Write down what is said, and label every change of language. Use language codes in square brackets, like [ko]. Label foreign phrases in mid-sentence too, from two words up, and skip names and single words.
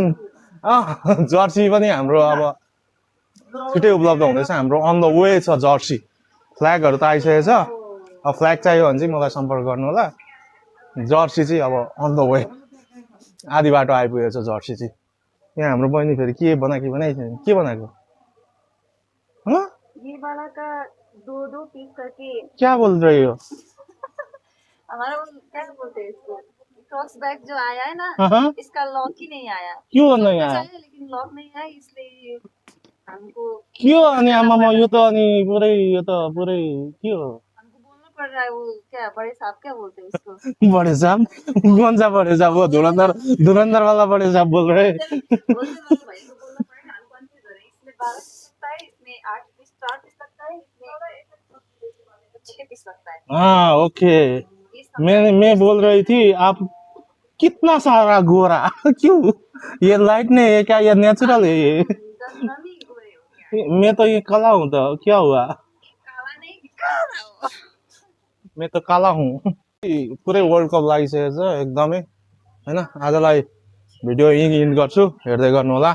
[ne] जर्सी पनि हाम्रो अब छिटै उपलब्ध हुँदैछ। हाम्रो [en] on the way [ne] छ जर्सी। फ्ल्यागहरू त आइसकेको छ। अब फ्ल्याग चाहियो भने चाहिँ मलाई सम्पर्क गर्नु होला। जर्सी चाहिँ अब [en] on the way, [ne] आधी बाटो आइपुगेको छ जर्सी चाहिँ। यहाँ हाम्रो बहिनी फेरि के बनाएको? के बनाएको? [hi] ये वाला का 2-2 पीस करके क्या बोल रही हो? हमारा वो क्या बोलते हैं इसको, क्रॉस बैग जो आया है ना, हाँ, इसका लॉक ही नहीं आया। क्यों नहीं कुछ आया? आया लेकिन लॉक नहीं आया, इसलिए हमको [ne] क्यों अनि आमामा यो त अनि पुरै यो त पुरै के हो? [hi] हमको बोलना पड़ रहा है। वो क्या बड़े साहब क्या बोलते हैं उसको, बड़े साहब? कौन सा बड़े साहब? वो धुरंधर वाला बड़े साहब बोल रहे हैं। होलसेल वाले भाई को बोलना पड़ेगा। हम कंफ्यूज हो रहे हैं, इसमें 12 पीस लगता है, इसमें 8 पीस 4 पीस लगता है, इसमें 6 पीस लगता है। हाँ ओके, ये मैं बोल रही थी आप कितना सारा गोरा क्यों? ये लाइट नहीं है क्या? ये नेचुरल है ये? हम ही गोरे हो गया। मैं तो ये काला हूँ तो क्या हुआ? काला नहीं, काला हो। मैं तो काला हूँ। [ne] पुरै वर्ल्ड कप लागिसकेको छ एकदमै हैन। आजलाई भिडियो यहीँ इन्ड गर्छु, हेर्दै गर्नु होला।